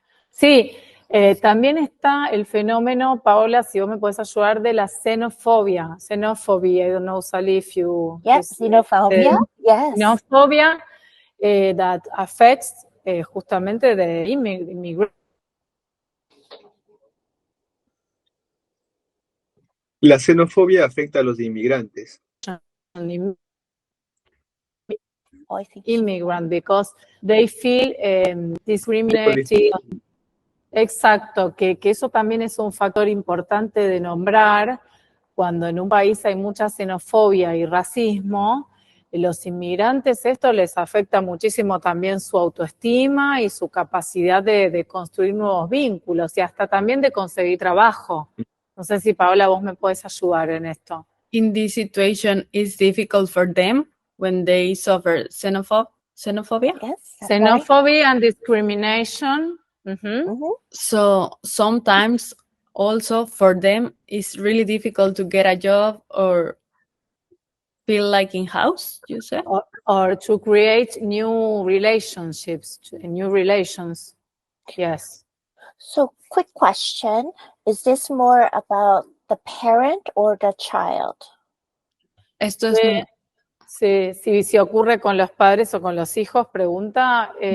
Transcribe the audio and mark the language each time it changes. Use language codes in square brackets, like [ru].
[es] Sí, también está el fenómeno, Paola, si vos me puedes ayudar, de la xenofobia. [en] Xenophobia, I don't know, Sally, if you... Yes, xenophobia, yes. Xenophobia that affects [es] justamente [en] the immigrants. [es] La xenofobia afecta a los inmigrantes. [en] Oh, I see. immigrant because they feel discriminated. [es] Exacto, que eso también es un factor importante de nombrar cuando en un país hay mucha xenofobia y racismo. Los inmigrantes esto les afecta muchísimo también su autoestima y su capacidad de construir nuevos vínculos y hasta también de conseguir trabajo. No sé si Paola vos me puedes ayudar en esto. [en] In this situation, it's difficult for them when they suffer xenophobia. Yes. Xenophobia and discrimination. So sometimes also for them, it's really difficult to get a job or feel like in house, you said? Or to create new relationships, new relations. Yes. So, quick question. Is this more about the parent or the child? [es] Esto es Si ocurre con los padres o con los hijos, pregunta.